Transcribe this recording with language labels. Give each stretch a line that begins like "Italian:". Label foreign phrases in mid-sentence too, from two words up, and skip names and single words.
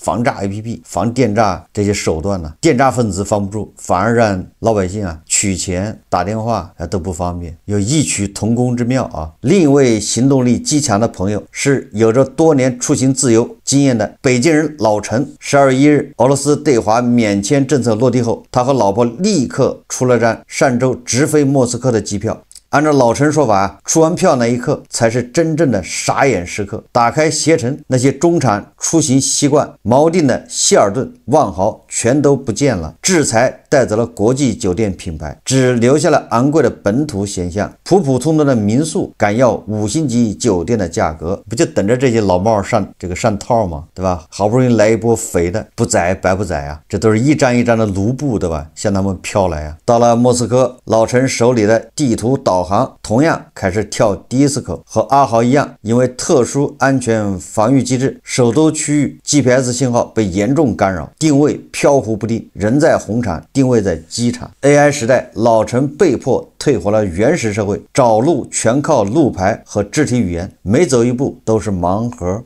Chinese: 防詐 APP 防電詐這些手段呢，電詐分子防不住，反而讓老百姓取錢打電話都不方便，有異曲同工之妙另一位行動力極強的朋友是有着多年出行自由經驗的北京人老陳。12月1日，俄羅斯對華免簽政策落地後，他和老婆立刻出了張上周直飛莫斯科的機票。按照老陳說法，出完票那一刻才是真正的傻眼時刻。打開攜程，那些中產出行習慣锚定的希爾頓、萬豪全都不見了，制裁帶走了國際酒店品牌，只留下了昂貴的本土选项。普普通通的民宿敢要5星級酒店的價格，不就等着这些老帽上套吗？对吧？好不容易来一波肥的，不宰白不宰啊！这都是一张一张的卢布，对吧？向他们飘来啊！到了莫斯科，老陈手里的地图导航同樣開始跳迪斯科，和阿豪一樣，因為特殊安全防禦機制，首都區域 GPS 信號被嚴重干擾，定位飄忽不定，人在紅場，定位在機場。AI 時代，老陳被迫退回了原始社會，找路全靠路牌和肢體語言，每走一步都是盲盒。